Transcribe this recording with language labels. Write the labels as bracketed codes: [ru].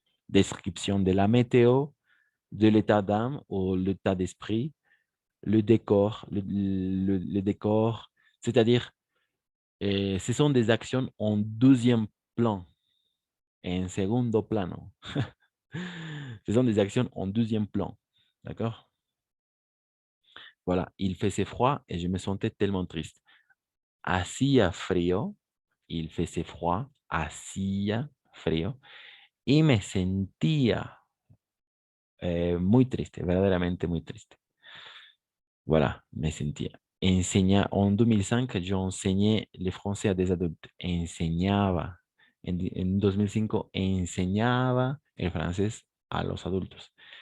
[fr] Description de la météo, de l'état d'âme ou l'état d'esprit, le décor, le décor, c'est-à-dire, ce sont des actions en deuxième plan, [es] en segundo plano. [fr] Ce sont des actions en deuxième plan, d'accord? Voilà, il faisait froid et je me sentais tellement triste. [es] Hacía frío, [fr] il faisait froid, [es] hacía frío, y me sentía muy triste, verdaderamente muy triste. Voilà, me sentía. En 2005, yo enseñé [fr] le français à des adultes. [es] Enseñaba en 2005 enseñaba el francés a los adultos.